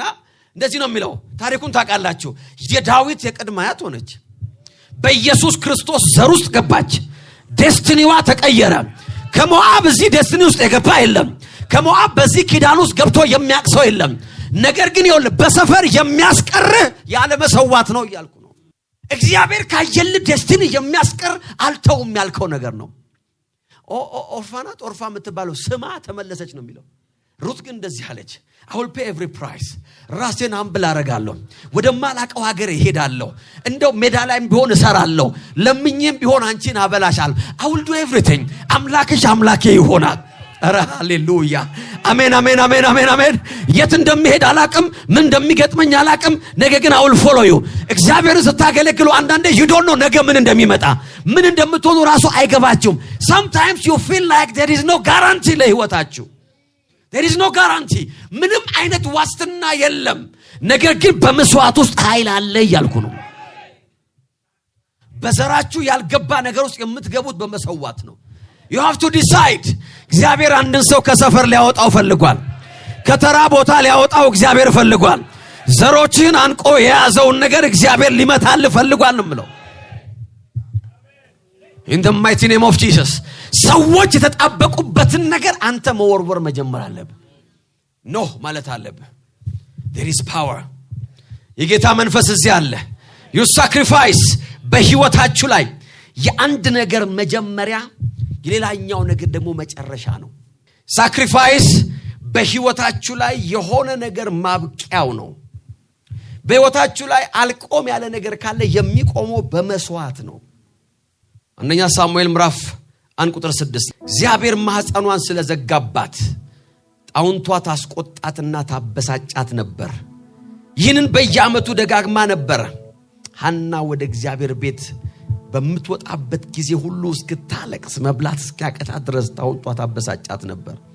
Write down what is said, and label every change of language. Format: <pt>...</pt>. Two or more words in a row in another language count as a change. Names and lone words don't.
<am>እንደዚህ ነው የሚለው ታሪኩን ታውቃላችሁ። የዳዊት የቅድመ አያት ሆነች። በኢየሱስ ክርስቶስ ዘር ውስጥ ገባች። ዴስቲኒዋ ተቀየረ። ከሞዓብ እዚህ ዴስቲኒ ውስጥ የገባ የለም። ከሞዓብ በዚህ ኪዳን ውስጥ ገብቶ የሚያቅሰው የለም። ነገር ግን በሰፈር የሚያስቀር ያለ መሰዋት ነው እያልኩ ነው። እግዚአብሔር ካየል ዴስቲኒ የሚያስቀር አልተውም ያልከው ነገር ነው። ኦርፋናት ኦርፋ የምትባለው ስማ ተመለሰች ነው የሚለው። ሩት ግን እንደዚህ አለች፣</am> <en>I will pay every price።</en> <am>ራሴን አምብል አረጋለሁ፣ ወደማላቀው ሀገር እሄዳለሁ፣ እንደው ሜዳ ላይም ቢሆን እሰራለሁ፣ ለምኝም ቢሆን አንቺን አበላሻለሁ።</am> <en>I will do everything።</en> <am>አምላክሽ አምላኬ ይሆናል። ሃሌሉያ አሜን አሜን አሜን አሜን አሜን የት እንደምሄድ አላቅም ምን እንደሚገጥመኝ አላቅም ነገር ግን</am> <en>I'll follow you</en> <am>እግዚአብሔርን ስታገለግሉ አንዳንዴ</am> <en>you don't know</en> <am>ነገ ምን እንደሚመጣ ምን እንደምትሆኑ ራሱ አይገባችሁም</am> <en>sometimes you feel like there is no guarantee</en> <am>ለህይወታችሁ</am> <en>there is no guarantee</en> <am>ምንም አይነት ዋስትና የለም ነገር ግን በመስዋዕት ውስጥ ኃይል አለ እያልኩ ነው በዘራችሁ ያልገባ ነገር ውስጥ የምትገቡት በመሰዋት ነው</am> <en>You have to decide.</en> <am>እግዚአብሔር አንድን ሰው ከሰፈር ሊያወጣው ፈልጓል ከተራ ቦታ ሊያወጣው እግዚአብሔር ፈልጓል ዘሮችን አንቆ የያዘውን ነገር እግዚአብሔር ሊመታል ፈልጓል ነው ምለው</am> <en>In the mighty name of</en> <am>Jesus ሰዎች የተጣበቁበትን ነገር አንተ መወርወር መጀመር አለብህ ኖ ማለት አለብህ</am> <en>There is power</en> <am>የጌታ መንፈስ እዚህ አለ You sacrifice በህይወታችሁ ላይ የአንድ ነገር መጀመሪያ የሌላኛው ነገር ደግሞ መጨረሻ ነው ሳክሪፋይስ በህይወታችሁ ላይ የሆነ ነገር ማብቂያው ነው በህይወታችሁ ላይ አልቆም ያለ ነገር ካለ የሚቆመው በመስዋዕት ነው አንደኛ ሳሙኤል ምዕራፍ 1 ቁጥር 6 እግዚአብሔር ማህፀኗን ስለዘጋባት ጣውንቷ ታስቆጣትና ታበሳጫት ነበር ይህንን በየዓመቱ ደጋግማ ነበር ሐና ወደ እግዚአብሔር ቤት በመትወጣበት ጊዜ ሁሉ እስክታለቅስ መብላት እስኪያቀታት ድረስ ጣውንቷ ታበሳጫት ነበር</am>